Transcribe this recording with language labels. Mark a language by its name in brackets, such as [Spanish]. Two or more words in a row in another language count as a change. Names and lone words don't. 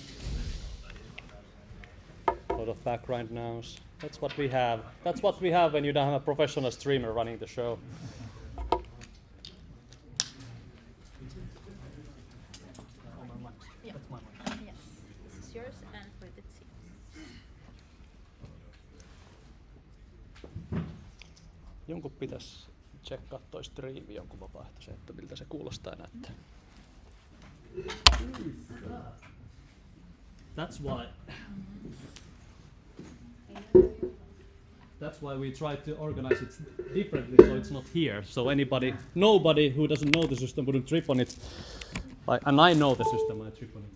[English] A lot of background noise. That's what we have. That's what we have when you don't have a professional streamer running the show. Yes, this is yours and for the team. [Finnish] Jonkun pitäisi tsekkaa toi striimi jonkun vapaaehtoisen, että miltä se kuulostaa ja näyttää. [English] That's why we try to organize it differently so it's not here. So nobody who doesn't know the system wouldn't trip on it. And I know the system, I trip on it.